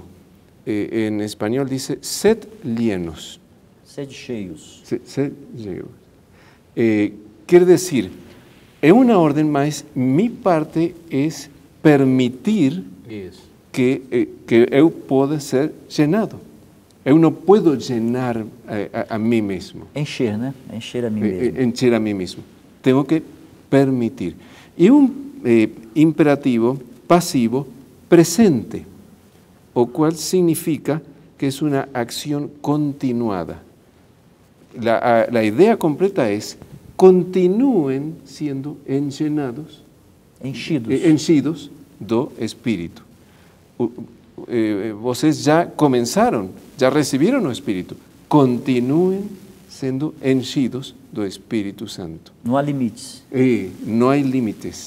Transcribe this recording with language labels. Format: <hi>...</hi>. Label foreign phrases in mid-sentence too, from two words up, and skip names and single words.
<es>En español dice, sed llenos.</es> <pt>Sed cheios.</pt> <es>Sed llenos. Quiere decir, es una orden, mas mi parte es permitir que eu pueda ser llenado.</es> <pt>Eu não</pt> <es>puedo llenar a mí mismo.</es> <pt>Encher, né? Encher a mim mesmo.</pt> <es>Encher a mí mismo. Tengo que permitir. Y un imperativo pasivo presente, o cual significa que es una acción continuada. La idea completa es, continúen siendo</es> <pt>enchidos do Espírito. Vocês já começaram, já receberam o Espírito. Continuem sendo enchidos do Espírito Santo. Não há limites. Não há limites.</pt>